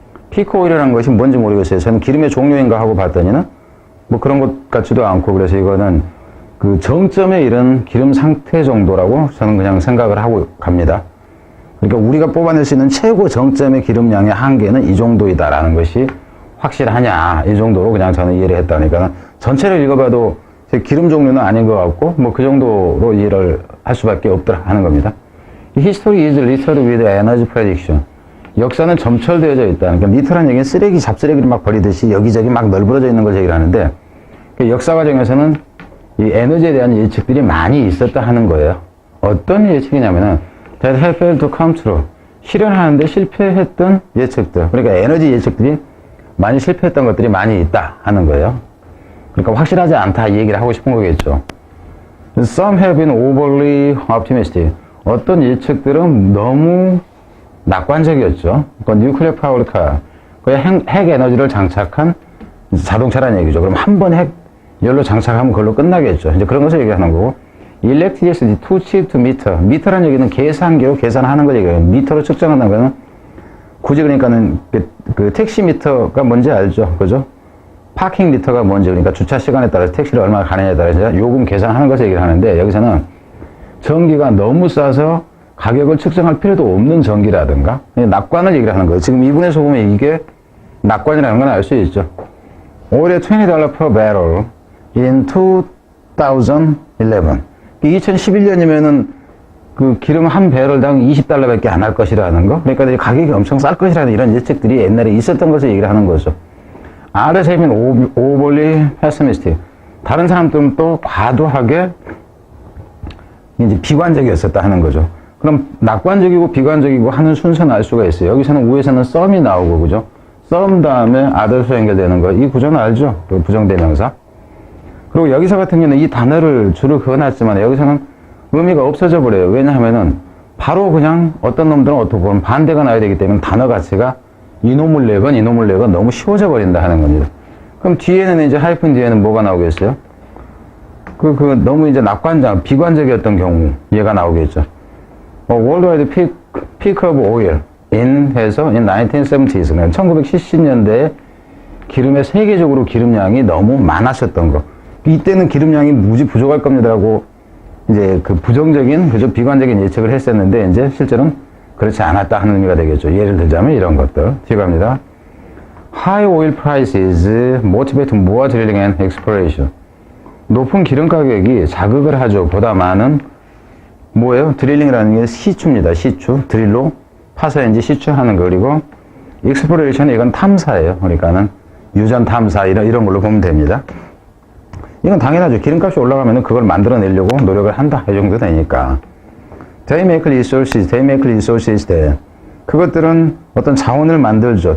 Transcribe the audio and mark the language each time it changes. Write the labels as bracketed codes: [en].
[ko] peak oil이라는 것이 뭔지 모르겠어요. 저는 기름의 종류인가 하고 봤더니는 뭐 그런 것 같지도 않고, 그래서 이거는 그 정점에 이른 기름 상태 정도라고 저는 그냥 생각을 하고 갑니다. 그러니까 우리가 뽑아낼 수 있는 최고 정점의 기름량의 한계는 이 정도이다라는 것이 확실하냐, 이 정도로 그냥 저는 이해를 했다니까. 전체를 읽어봐도 기름 종류는 아닌 것 같고, 뭐 그 정도로 이해를 할 수밖에 없더라 하는 겁니다. [en] History is littered with energy prediction. [ko] 역사는 점철되어져 있다. 그러니까 리터라는 얘기는 쓰레기, 잡쓰레기를 막 버리듯이 여기저기 막 널브러져 있는 걸 얘기를 하는데, 역사 과정에서는 이 에너지에 대한 예측들이 많이 있었다 하는 거예요. 어떤 예측이냐면은 [en] that have failed to come true. [ko] 실현하는데 실패했던 예측들. 그러니까 에너지 예측들이 많이 실패했던 것들이 많이 있다 하는 거예요. 그러니까 확실하지 않다 이 얘기를 하고 싶은 거겠죠. [en] Some have been overly optimistic. [ko] 어떤 예측들은 너무 낙관적이었죠. 그러니까 [en] nuclear powered car. [ko] 핵 에너지를 장착한 자동차라는 얘기죠. 그럼 한 번 핵 열로 장착하면 그걸로 끝나겠죠. 이제 그런 것을 얘기하는 거고. [en] Electricity too cheap to meter. [ko] 미터라는 얘기는 계산기로 계산하는 걸 얘기해요. 미터로 측정한다는 거는 굳이 그러니까는 그 택시 미터가 뭔지 알죠? 그죠? 파킹 미터가 뭔지, 그러니까 주차 시간에 따라서 택시를 얼마나 가느냐에 따라서 요금 계산하는 것을 얘기를 하는데, 여기서는 전기가 너무 싸서 가격을 측정할 필요도 없는 전기라든가 낙관을 얘기를 하는 거예요. 지금 이분에서 보면 이게 낙관이라는 건 알 수 있죠. 올해 [en] $20 per barrel in 2011. [ko] 2011년이면은 그 기름 한 배럴당 $20밖에 안 할 것이라는 거. 그러니까 가격이 엄청 쌀 것이라는 이런 예측들이 옛날에 있었던 것을 얘기를 하는 거죠. [en] Others have been overly pessimistic. [ko] 다른 사람들은 또 과도하게 이제 비관적이었었다 하는 거죠. 그럼 낙관적이고 비관적이고 하는 순서는 알 수가 있어요. 여기서는 위에서는 some이 나오고, 그죠? some 다음에 others로 연결되는 거. 이 구조는 알죠? 그 부정대명사. 그리고 여기서 같은 경우는 이 단어를 줄을 그어놨지만 여기서는 의미가 없어져 버려요. 왜냐하면은 바로 그냥 어떤 놈들은 어떻게 보면 반대가 나야 되기 때문에 단어 가치가 이놈을 내건 이놈을 내건 너무 쉬워져 버린다 하는 겁니다. 그럼 뒤에는 이제 하이픈 뒤에는 뭐가 나오겠어요? 너무 이제 낙관적, 비관적이었던 경우 얘가 나오겠죠. [en] Worldwide peak of oil in [ko] 해서 [en] in 1970s, [ko] 1970년대에 기름의 세계적으로 기름량이 너무 많았었던 거. 이때는 기름량이 무지 부족할 겁니다라고 이제 그 부정적인, 그저 비관적인 예측을 했었는데, 이제 실제로는 그렇지 않았다 하는 의미가 되겠죠. 예를 들자면 이런 것들. 뒤에 갑니다. [en] High oil prices motivate more drilling and exploration. [ko] 높은 기름 가격이 자극을 하죠. 보다 많은 뭐예요? 드릴링이라는 게 시추입니다. 시추. 드릴로 파서 이제 시추하는 거. 그리고 exploration, 이건 탐사예요. 그러니까는 유전 탐사 이런 걸로 보면 됩니다. 이건 당연하죠. 기름값이 올라가면 그걸 만들어내려고 노력을 한다. 이 정도 되니까. [en] They make resources there. [ko] 그것들은 어떤 자원을 만들죠.